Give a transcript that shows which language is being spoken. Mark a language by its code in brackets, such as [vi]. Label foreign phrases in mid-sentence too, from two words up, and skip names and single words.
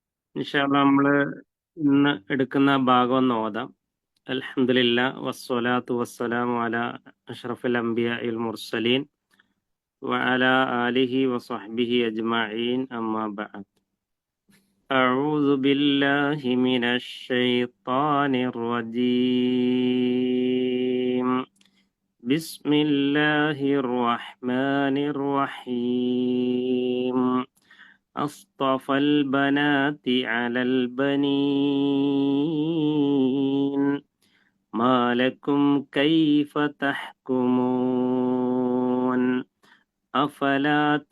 [ar] إن شاء الله [ml] നമ്മള് ഇന്ന് എടുക്കുന്ന ഭാഗം ഒന്ന് ഓതാം. [ar] الحمد لله والصلاة والسلام على أشرف الأنبياء المرسلين وعلى آله وصحبه أجمعين أما بعد. أعوذ بالله من الشيطان الرجيم. بسم الله الرحمن الرحيم. أصطفى البنات على البنين ما لكم كيف تحكمون أفلا